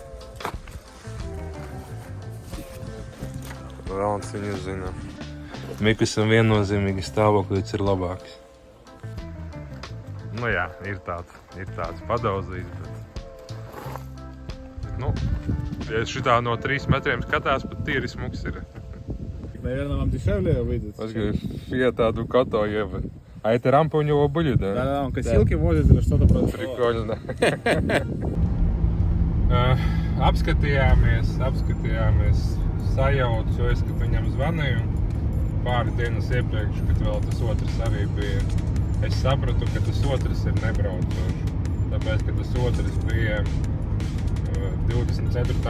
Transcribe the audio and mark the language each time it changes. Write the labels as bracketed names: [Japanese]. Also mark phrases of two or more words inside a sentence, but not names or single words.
[Latvian] Velns viņa zina. Mikusam viennozīmīgi stāvoklis ir labāks. Nu jā, ir tāds padauzīts, bet... Nu, ja šitā no 3 metriem skatās, pat tīri smuks ir. [Russian] Наверное, вам дешевле выйдет. [Latvian] Fiatā Ducato jeb. [Russian] А это рампа у него были, да? Да, он косилки возит или что-то произошло. Прикольно. [Latvian] Apskatījāmies, sajaucu, kad viņam zvanīju pāri dienas iepriekš, kad vēl tas otrs arī bija. Es sapratu, ka tas otrs ir nebraucošs, tāpēc, ka tas otrs bija 24.